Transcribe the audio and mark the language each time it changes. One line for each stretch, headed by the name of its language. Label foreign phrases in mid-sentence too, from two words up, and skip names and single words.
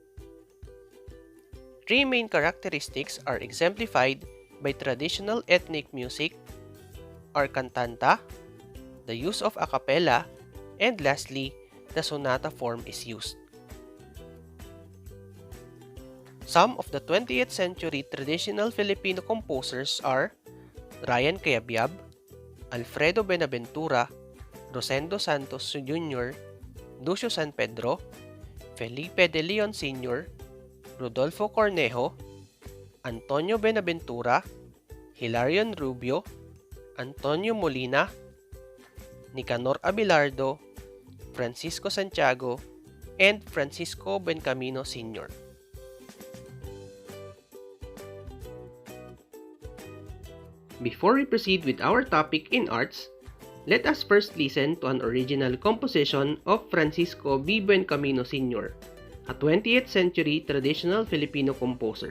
English: Three main characteristics are exemplified by traditional ethnic music are cantata, the use of a cappella, and lastly, the sonata form is used. Some of the 20th century traditional Filipino composers are Ryan Cayabyab, Alfredo Benaventura, Rosendo Santos Jr., Lucio San Pedro, Felipe de Leon Sr., Rodolfo Cornejo, Antonio Benaventura, Hilarion Rubio, Antonio Molina, Nicanor Abelardo, Francisco Santiago, and Francisco Bencamino Sr. Before we proceed with our topic in arts, let us first listen to an original composition of Francisco B. Bencamino Sr., a 20th century traditional Filipino composer.